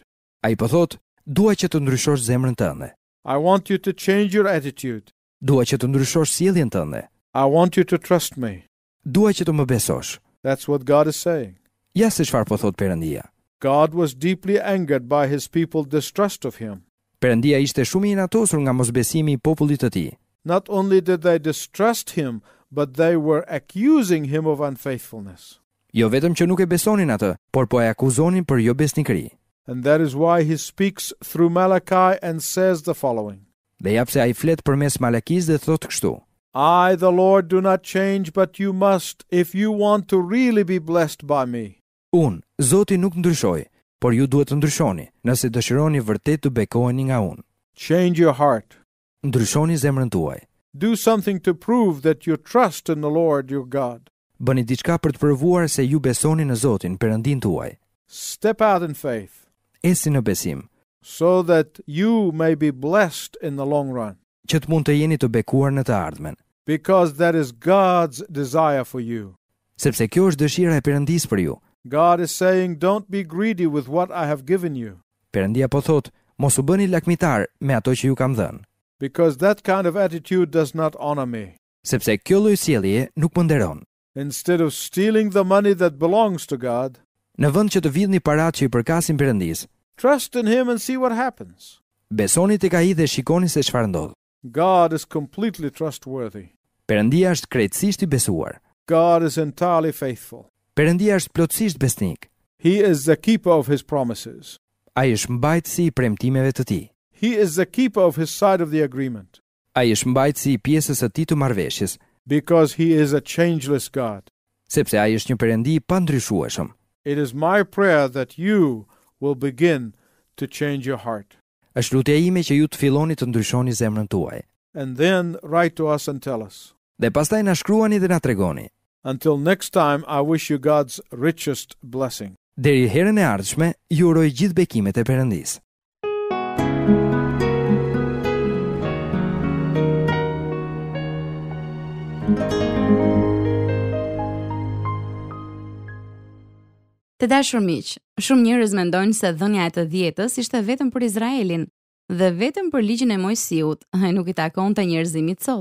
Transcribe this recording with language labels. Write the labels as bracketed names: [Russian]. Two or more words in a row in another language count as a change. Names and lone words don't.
[Albanian] Ai po thot, dua që të ndryshosh zemrën tënde. [English] I want you to change your attitude. [Albanian] Dua që të ndryshosh sjelljen tënde. [English] I want you to trust me. [Albanian] Dua që të më besosh. [English] That's what God is saying. [Albanian] Ja se çfarë po thot Perëndia. [English] God was deeply angered by his people's distrust of him. [Albanian] Perëndia ishte shumë i inatosur nga mosbesimi i popullit të tij. [English] Not only did they distrust him, but they were accusing him of unfaithfulness. [Albanian] Jo vetëm që nuk e besonin atë, por po e akuzonin për jo besnikëri. [English] And that is why he speaks through Malachi and says the following. [Albanian] Dhe jap se ai flet përmes Malakis dhe thotë kështu: [English] I, the Lord, do not change, but you must, if you want to really be blessed by me. [Albanian] Unë, Zoti nuk ndryshoj, por ju duhet të ndryshoni, nëse dëshironi vërtet të bekoheni nga unë. [English] Change your heart. [Albanian] Ndryshoni zemrën tuaj. [English] Do something to prove that you trust in the Lord your God. [Albanian] Bëni diçka për të provuar se ju besoni në Zotin, Perëndin tuaj. [English] Step out in faith, [Albanian] Esi në besim, [English] so that you may be blessed in the long run, [Albanian] që të mund të jeni të bekuar në të ardhmen, [English] because that is God's desire for you. [Albanian] sepse kjo është dëshira e Perëndis për ju. [English] God is saying, don't be greedy with what I have given you, [Albanian] Perëndia po thotë, mos u bëni lakmitar me ato që ju kam dhënë, [English] because that kind of attitude does not honor me. [Albanian] sepse kjo lloj sjellje nuk më nderon. [English] Instead of stealing the money that belongs to God, [Albanian] Në vend që të vidhni paratë që i përkasin Perëndis, [English] trust in Him and see what happens. [Albanian] besoni tek ai dhe shikoni se çfarë ndodh. [English] God is completely trustworthy. [Albanian] Perëndia është krejtësisht i besuar. [English] God is entirely faithful. [Albanian] Perëndia është plotësisht besnik. [English] He is the keeper of His promises. [Albanian] Ai është mbajtësi i premtimeve të tij. [English] He is the keeper of His side of the agreement, [Albanian] Ai është mbajtësi i pjesës së tij të marrëveshjes, [English] because He is a changeless God. [Albanian] sepse ai është një Perëndi i pandryshueshëm. [English] It is my prayer that you will begin to change your heart. [Albanian] Është lutja ime që ju të filloni të ndryshoni zemrën tuaj. [English] And then write to us and tell us. [Albanian] Dhe pastaj na shkruani dhe na tregoni. [English] Until next time, I wish you God's richest blessing. [Albanian] Deri herën e ardhshme, ju uroj gjithë bekimet e Perëndisë. Të dashur miq, shumë njerëz mendojnë se dhënia e të dhjetës ishte vetëm për Izraelin dhe vetëm për ligjin e Mojsiut, ai nuk i takonte njerëzimit sot.